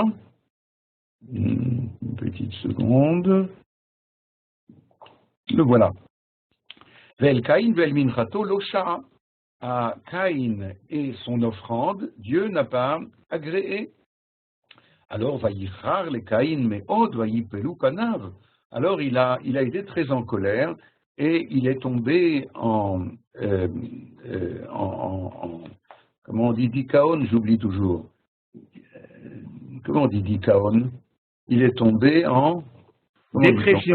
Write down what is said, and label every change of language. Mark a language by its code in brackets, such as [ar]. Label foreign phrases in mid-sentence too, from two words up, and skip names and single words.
[fr] Une petite seconde. Le voilà. [he] ואל קין, ואל מנחתו לא שעה. [fr] À Caïn et son offrande, Dieu n'a pas agréé. [he] Alors, ויחר לקין מאד ויפלו פניו. [fr] Alors, il a été très en colère et il est tombé comment on dit dikaon, j'oublie toujours. Comment on dit dikaon? Il est tombé en